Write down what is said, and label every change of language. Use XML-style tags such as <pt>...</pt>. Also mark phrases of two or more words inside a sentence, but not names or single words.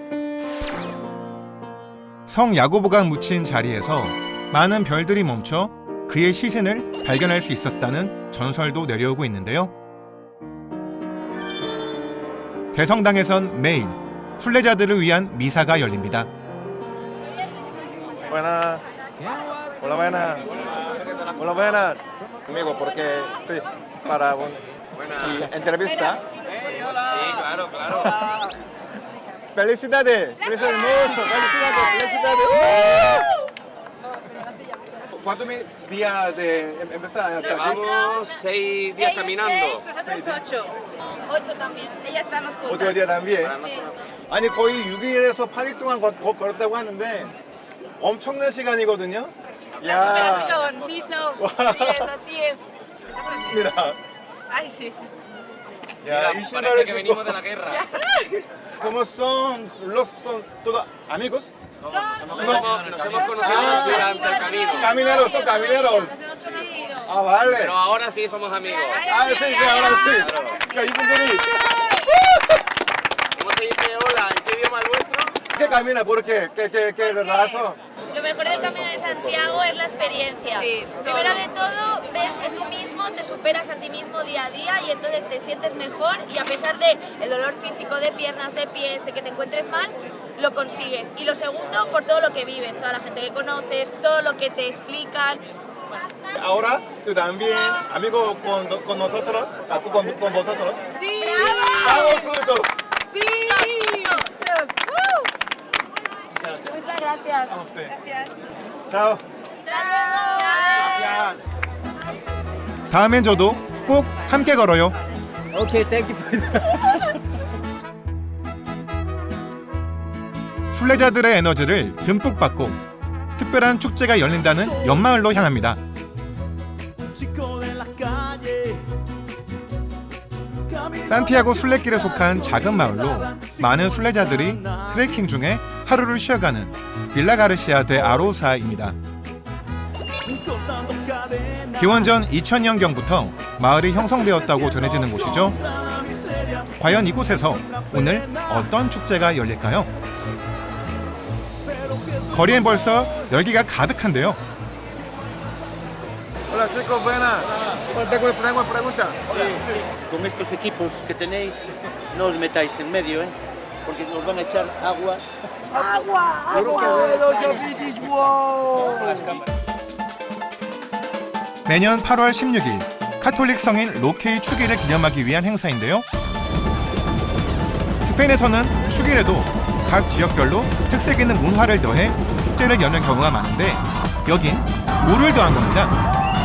<ko>성 야고보가 묻힌 자리에서 많은 별들이 멈춰 그의 시신을 발견할 수 있었다는 전설도 내려오고 있는데요. 대성당에선 매일 순례자들을 위한 미사가 열립니다.</ko> <es>Buenas. Hola, buenas. Hola, buenas. Amigo, porque sí, para una entrevista. Sí, claro, claro. Felicidades, felicidades mucho, felicidades. ¿Cuántos días de empezar hasta aquí? Llevamos 6 días caminando. Nosotros 8. 8 también. Ellas vamos juntas. Otro día también. Sí.</es> <ko>아니 거의 6일에서 8일 동안 걸었다고 하는데 엄청난 시간이거든요. 야.</ko> <es>Sí, así es. Mira. Ay, sí.</es> <ko>야,</ko> <es>Mira,</es> <ko>이</ko> <es>parece</es> <ko>신발을</ko> <es>que venimos de la guerra. ¿Cómo son? ¿Son todos amigos? Nos hemos conocido durante el camino. Camineros, son camineros. Nos hemos conocido. 아, vale. Pero ahora sí somos amigos. 아, sí, sí, ahora sí.</es> <ko>그러니까 이분들이</ko> <es>¿Cómo se dice hola? ¿En qué idioma es vuestro? ¿qué camina? ¿Por qué? ¿Qué raza? Yo Lo mejor del Camino de Santiago es la experiencia. Sí, Primero todo. de todo, ves que tú mismo te superas a ti mismo día a día y entonces te sientes mejor y a pesar de el dolor físico de piernas, de pies, de que te encuentres mal, lo consigues. Y lo segundo, por todo lo que vives, toda la gente que conoces, todo lo que te explican. Ahora tú también, amigo con nosotros, con vosotros. ¡Sí! ¡Vamos juntos! ¡Sí! Muchas gracias. A usted. Gracias. Chao. ¡Chao!</es> <ko>다음엔 저도 꼭 함께 걸어요.</ko> <en>Okay, thank you for that.</en> <ko>순례자들의 에너지를 듬뿍 받고 특별한 축제가 열린다는 연마을로 향합니다. 산티아고 순례길에 속한 작은 마을로 많은 순례자들이 트레킹 중에 하루를 쉬어가는 빌라 가르시아 데 아로사입니다. 기원전 2000년경부터 마을이 형성되었다고 전해지는 곳이죠. 과연 이곳에서 오늘 어떤 축제가 열릴까요? 거리엔 벌써 열기가 가득한데요.</ko> <es>Hola chicos, buenas. Tengo una pregunta. Con estos equipos que tenéis, no os metáis en medio, porque nos van a echar agua.</es> <ko>매년 8월 16일 카톨릭 성인 로케이 축일을 기념하기 위한 행사인데요. 스페인에서는 축일에도 각 지역별로 특색 있는 문화를 더해 축제를 여는 경우가 많은데 여긴 물을 더한 겁니다.</ko>